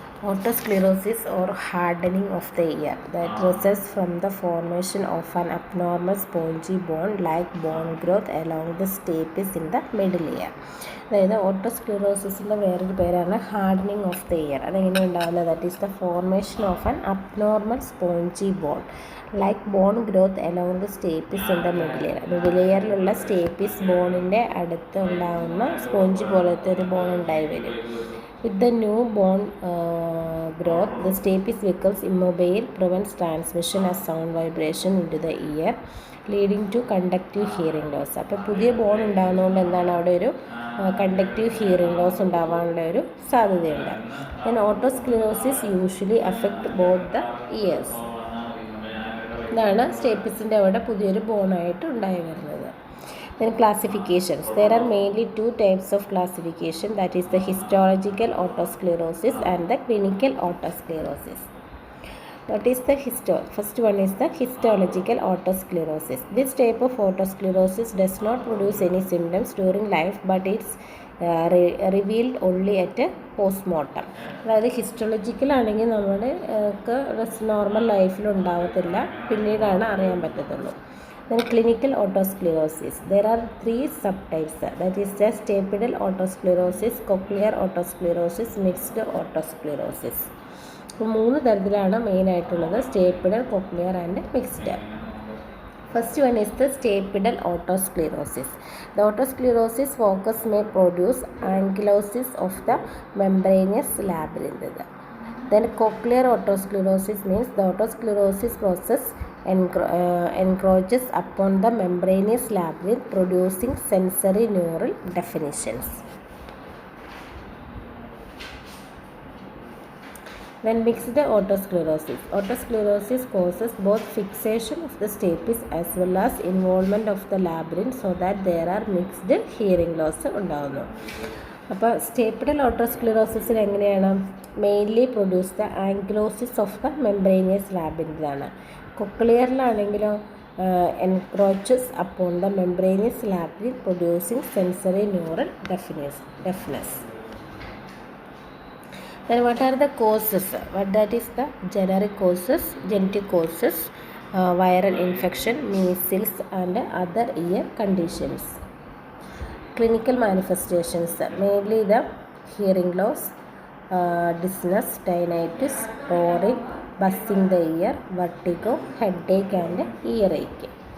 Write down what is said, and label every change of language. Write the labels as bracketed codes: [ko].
[en] Otosclerosis or hardening of the ear that results from the formation of an abnormal spongy bone like bone growth along the stapes in the middle ear. [ml] അതായത് ഓട്ടോസ്ക്ലിറോസിസിൻ്റെ വേറൊരു പേരാണ് [en] Hardening of the ear. [ml] അതെങ്ങനെ ഉണ്ടാവുന്നത്? [en] That is the formation of an abnormal spongy bone like bone growth along the stapes in the middle ear. [ml] Middle ഇയറിലുള്ള stapes ബോണിൻ്റെ അടുത്ത് ഉണ്ടാകുന്ന sponge പോലത്തെ ഒരു bone ഉണ്ടായി വരും. [en] With the new bone growth, the stapes becomes immobile, prevents transmission as sound vibration into the ear, leading to conductive hearing loss. [ml] അപ്പോൾ പുതിയ bone ഉണ്ടാകുന്നതുകൊണ്ട് എന്താണ് അവിടെ ഒരു കണ്ടക്റ്റീവ് ഹിയറിംഗ് ലോസ് ഉണ്ടാവാനുള്ള ഒരു സാധ്യതയുണ്ട്. [en] Then otosclerosis usually affect both the ears. [ml] ഇതാണ് സ്റ്റേപ്പിസിൻ്റെ അവിടെ പുതിയൊരു ബോണായിട്ട് ഉണ്ടായി വരുന്നത്. [en] Then classifications. There are mainly two types of classification, that is the histological otosclerosis and the clinical otosclerosis. What is the first one is the histological otosclerosis. This type of otosclerosis does not produce any symptoms during life, but it's revealed only at a postmortem. [ml] അതായത് histological ആണെങ്കിൽ നമ്മുടെ normal ലൈഫിൽ ഉണ്ടാവത്തില്ല, പിന്നീടാണ് അറിയാൻ പറ്റത്തുള്ളൂ. [en] Then clinical otosclerosis. There are three subtypes, that is the stapedal otosclerosis, cochlear otosclerosis, mixed otosclerosis. [ml] മൂന്ന് തരത്തിലാണ് മെയിനായിട്ടുള്ളത്: സ്റ്റേപ്പിഡൽ, cochlear and mixed. [en] First one is the stapedal otosclerosis. The otosclerosis focus may produce ankylosis of the membranous labyrinth. Then cochlear otosclerosis means the otosclerosis process encroaches upon the membranous labyrinth, producing sensory neural definitions. Then mixed otosclerosis. Otosclerosis causes both fixation of the stapes as well as involvement of the labyrinth, so that there are mixed hearing loss [ml] ഉണ്ടാകുന്നു. അപ്പോൾ സ്റ്റേപ്പിഡൽ ഓട്ടോസ്ക്ലിറോസിസിൽ എങ്ങനെയാണ്? [en] Mainly produce the ankylosis of the membranous ലാബിരിന്താണ്. [ml] കൊക്ലിയറിലാണെങ്കിലോ [en] Encroaches upon the membranous labyrinth, producing sensory neural deafness. Then what are the causes? That is the generic causes, genetic causes, viral infection, measles and other ear conditions. Clinical manifestations, mainly the hearing loss, dizziness, tinnitus, roaring, buzzing the ear, vertigo, headache and earache.